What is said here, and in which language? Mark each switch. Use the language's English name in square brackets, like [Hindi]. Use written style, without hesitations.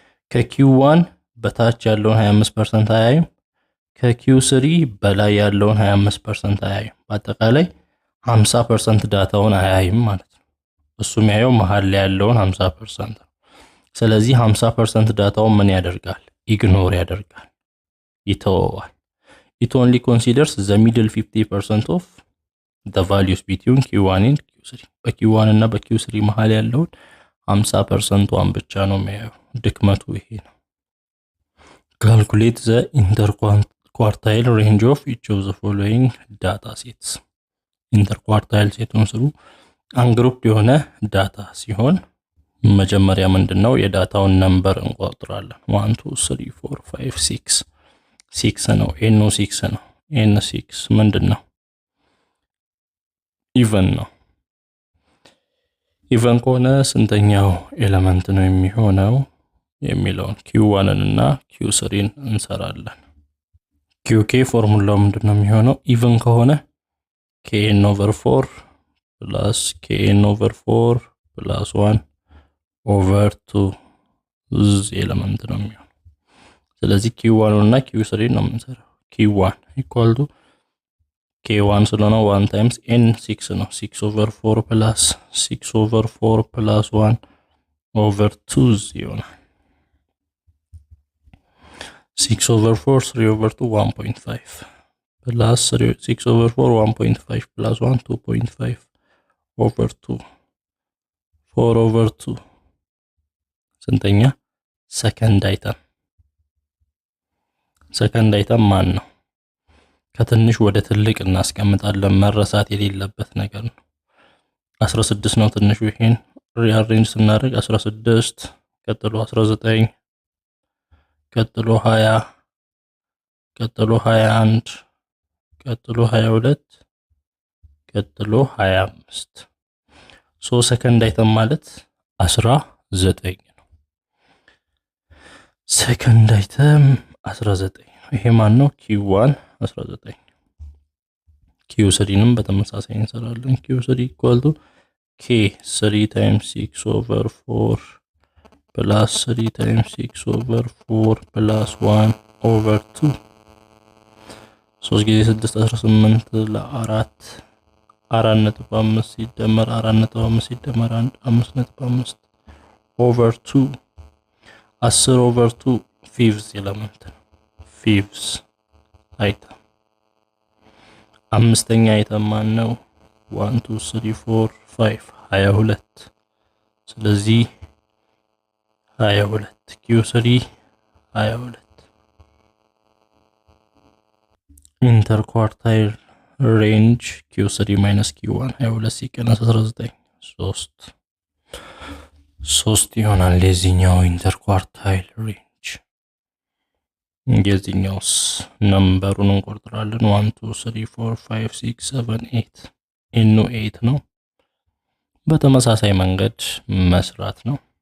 [Amharic] ከኪው1 በታች ያለውን 25% አያይም፣ ከኪው3 በላይ ያለውን 25% አያይም። በአጠቃላይ 50% ዳታውን አያይም ማለት ነው። እሱ የሚያየው መሃል ላይ ያለውን 50% ነው። ስለዚህ 50% ዳታውን ምን ያደርጋል? ኢግኖር ያደርጋል፣ ይተወዋል። [English] It only considers the middle 50% of the values between Q1 and Q3. [Amharic] በQ1 እና በQ3 መሃል ያለውን 50%ን ብቻ ነው የሚያየው። ድክመቱ ይሄ ነው። [English] Calculate the interquartile range of each of the following data sets. [Amharic] Interquartile ሴቱን ስሩ አንግሩፕ የሆነ ዳታ ሲሆን መጀመሪያ ምንድነው የዳታውን ነምበር እንቆጥራለን። 1 2 3 4 5 6 6 ነው። ኤን 6 ነው። ኤን 6 ምንድነው? ኢቨን ነው። ኢቨን ከሆነ ስንተኛው ኤሌመንት ነው የሚሆነው የሚለውን q1 እና q3ን እንሰራለን። qk ፎርሙላው ምንድነው የሚሆነው? ኢቨን ከሆነ kn/4 plus kn/4 plus 1 over 2 ኤሌመንት ነው የሚሆነው። ስለዚህ q1 እና q3 ነው የምንሰራው። q1 equal to k1 ስለሆነ 1 times n 6 ነው። 6/4 plus 6/4 plus 1 over 2 ይሆናል። 6/4 3/2 1.5 plus 6/4 1.5 plus 1 2.5 over 2 4/2 ስንተኛ? ሰከንድ አይተም። ሰከንድ አይተም ማን ነው? ከትንሽ ወደ ትልቅ እናስቀምጣለን። መረሳት የሌለበት ነገር ነው። 16 ነው ትንሹ። ይሄን ሪአሬንጅ ስናደርግ 16 ቀጥሎ 19 ቀጥሎ 20 ቀጥሎ 21 ቀጥሎ 22 ቀጥሎ 25 ሰከንድ አይተም ማለት 19 ነው። ሰከንድ አይተም 19 ይሄ ማን ነው? q1 19 q3ንም በተመሳሳይ እንሰራለን። q3 equal to k 3 times 6/4 plus 3 times 6/4 plus 1 over 2 3 ጊዜ 6 18 ለ4 4.5 ሲደመር 4.5 ሲደመር 1 5.5 over 2 10 over 2 fifth ኤሌመንት ነው። fifth አይተም። አምስተኛ አይተም ማን ነው? 1 2 3 4 5 22 ስለዚህ 22 q3 22 ኢንተርኳርታይል ሬንጅ q3 minus q1 22 ሲቀነስ 19 3 ይሆናል። የዚህኛው ኢንተርኳርታይል ሬንጅ የዚህኛውስ ነምበሩን እንቆጥራለን። 1 2 3 4 5 6 7 8 ኤኑ 8 ነው። በተመሳሳይ መንገድ መስራት ነው።